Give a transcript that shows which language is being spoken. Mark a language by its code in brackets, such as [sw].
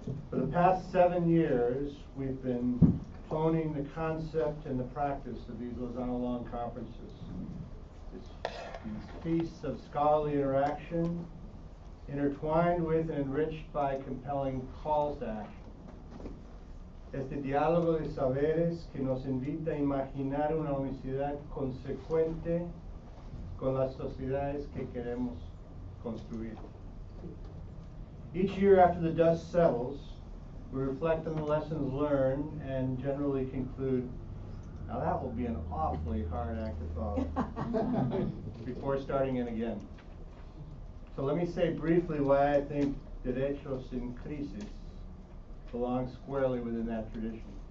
[en] For the past 7 years, we've been honing the concept and the practice of these Lozano Long conferences. These feasts of scholarly interaction, intertwined with and enriched by compelling calls to action. [es] Este diálogo de saberes que nos invita a imaginar una unicidad consecuente con las sociedades que queremos construir. [en] Each year after the dust settles, we reflect on the lessons learned and generally conclude, now that will be an awfully hard act to follow, before starting it again. So let me say briefly why I think Derechos en Crisis belongs squarely within that tradition.